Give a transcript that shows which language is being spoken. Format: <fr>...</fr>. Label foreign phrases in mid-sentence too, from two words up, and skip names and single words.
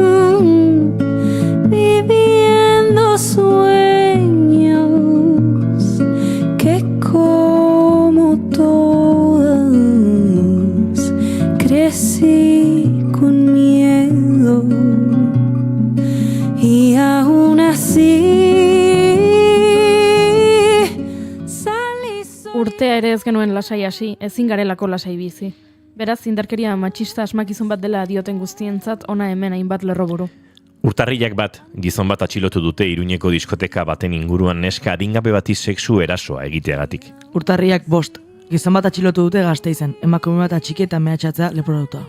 <es>viviendo sueños que como todas crecí con miedo y aún así salí sola.</es> <eu>Urtea ere ez genuen lasai hasi, ezin garelako lasai bizi. Beraz, indarkeria matxista asmakizun bat dela dioten guztientzat ona hemen hainbat lerroburu. Urtarrilak bat, gizon bat atxilotu dute Iruñeko diskoteka baten inguruan neska adingabe bati sexu erasoa egiteagatik. Urtarriak 5, gizon bat atxilotu dute Gasteizen, emakume bat atxiki eta mehatxatzea leporatuta.</eu>